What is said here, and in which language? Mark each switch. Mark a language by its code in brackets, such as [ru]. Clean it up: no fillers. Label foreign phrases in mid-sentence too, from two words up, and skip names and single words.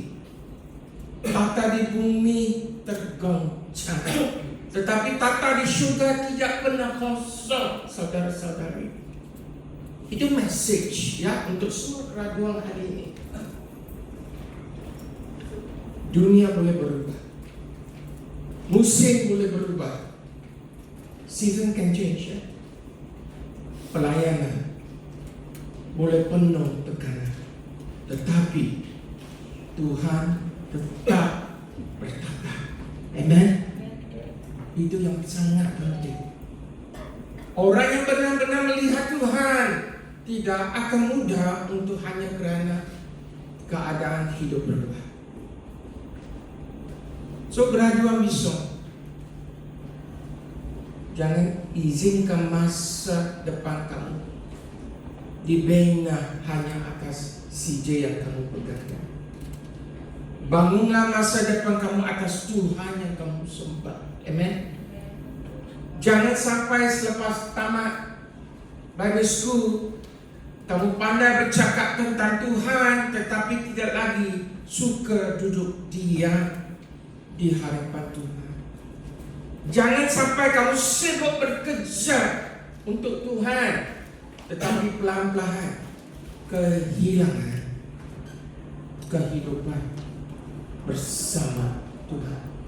[ms] Tahta di bumi tergoncang, tetapi tahta di syurga tidak pernah kosong, saudara-saudari. Itu message ya untuk semua keraguan hari ini. Dunia boleh berubah, musim boleh berubah, [en] season can change ya. [ms] Pelayanan boleh penuh tekanan, tetapi Tuhan tetap bertata. Amen. Itu yang sangat penting. Orang yang benar-benar melihat Tuhan tidak akan mudah untuk hanya kerana keadaan hidup berubah. So graduan besok, jangan izinkan masa depan kamu dibina hanya atas CJ yang kamu pegang. Bangunlah masa depan kamu atas Tuhan yang kamu sembah. Amen. Jangan sampai selepas tamat [en] Bible school [ms] kamu pandai bercakap tentang Tuhan, tetapi tidak lagi suka duduk diam di hadapan Tuhan. Jangan sampai kamu sibuk bekerja untuk Tuhan, tetapi pelan-pelan kehilangan kehidupan bersama Tuhan.